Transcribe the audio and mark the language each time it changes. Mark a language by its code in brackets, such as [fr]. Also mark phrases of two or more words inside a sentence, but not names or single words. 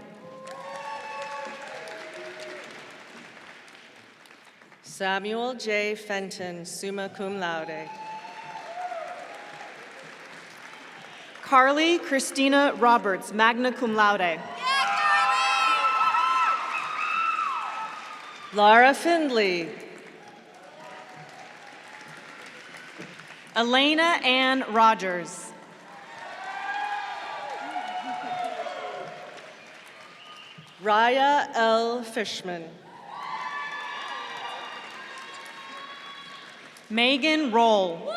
[en] Samuel J. Fenton, [la] summa cum laude. [en] Carly Christina Roberts, [la] magna cum laude. [en] Laura Findley. Elena Ann Rogers. Raya L. Fishman. Megan Roll.